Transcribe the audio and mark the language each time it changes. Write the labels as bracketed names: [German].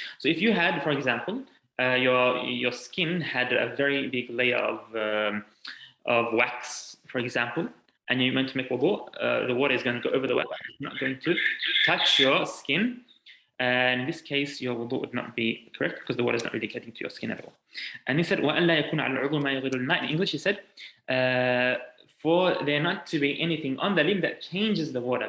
[English] So if you had, for example, your skin had a very big layer of wax, for example, and you meant to make wudu, the water is going to go over the wax. It's not going to touch your skin. And in this case, your wudu would not be correct because the water is not really getting to your skin at all. And he said, [Arabic] وَأَنْ لَا يَكُونَ عَلَى الْعُضُوِ مَا يُغِيرُ الْمَاءِ. [English] In English, he said, for there not to be anything on the limb that changes the water.